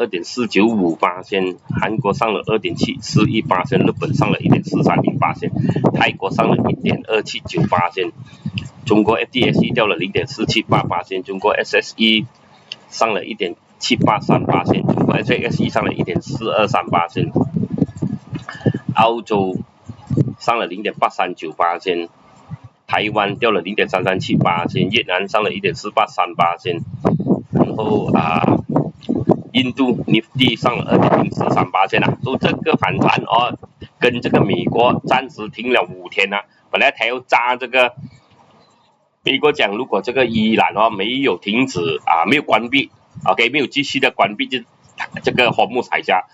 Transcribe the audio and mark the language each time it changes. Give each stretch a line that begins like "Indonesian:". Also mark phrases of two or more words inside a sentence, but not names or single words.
Chinese: 2.495%，韓國上了 2.741%， 日本上了 1.430%， 泰國上了 1.279%， 中國 FTSE 掉了 0.478%， 中國 SSE 上了 1.783%， 中國 SXE 上了 1.423%， 澳洲上了 0.839%，台灣掉了 0.337%， 越南上了 1.483%， 然後印度 Nifty 上了 2.043%所以這個反彈跟這個美國暫時停了5天本來他要炸這個，美國講如果這個伊朗沒有停止沒有關閉 OK 沒有繼續的關閉這個hor木海峽